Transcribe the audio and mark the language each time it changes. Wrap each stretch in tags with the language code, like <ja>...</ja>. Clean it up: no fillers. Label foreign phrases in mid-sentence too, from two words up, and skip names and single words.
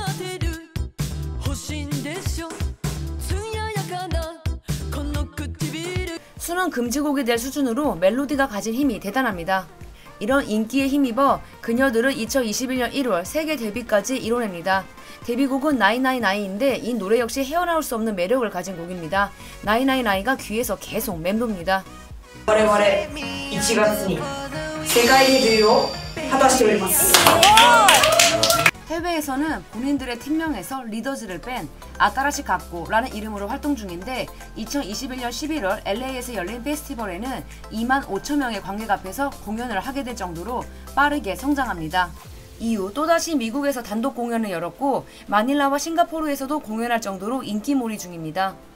<ko>수능 금지곡이 될 수준으로 멜로디가 가진 힘이 대단합니다. 이런 인기에 힘입어 그녀들은 2021년 1월 세계 데뷔까지 이뤄냅니다. 데뷔곡은 나이나이나이인데 이 노래 역시 헤어나올 수 없는 매력을 가진 곡입니다. 나이나이나이가 귀에서 계속 맴돕니다.</ko> <ja>我々1月に世界デビューを果たしております。</ja> <ko>해외에서는 본인들의 팀명에서 리더즈를 뺀 아따라시 학교라는 이름으로 활동 중인데 2021년 11월 LA에서 열린 페스티벌에는 2만 5천 명의 관객 앞에서 공연을 하게 될 정도로 빠르게 성장합니다. 이후 또다시 미국에서 단독 공연을 열었고 마닐라와 싱가포르에서도 공연할 정도로 인기몰이 중입니다.</ko>